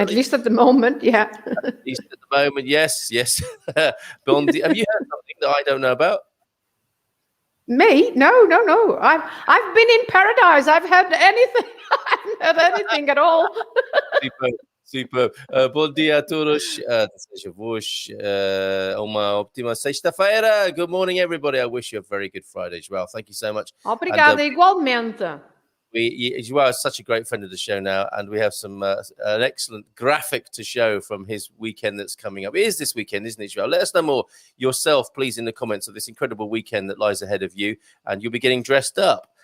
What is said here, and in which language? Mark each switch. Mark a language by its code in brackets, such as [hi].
[en] At least at the moment, yeah. At least at the moment, yes. Bondi, have you heard something that I don't know about? Me? No. I've been in paradise. I've had anything. I haven't had anything at all. [pt] Super. Bom dia a todos. Desejo-vos uma ótima sexta-feira. [en] Good morning, everybody. I wish you a very good Friday, João. Thank you so much. [pt] Obrigada, igualmente. [en] João is such a great friend of the show now, and we have an excellent graphic to show from his weekend that's coming up. It is this weekend, isn't it, João? Let us know more yourself, please, in the comments of this incredible weekend that lies ahead of you, and you'll be getting dressed up.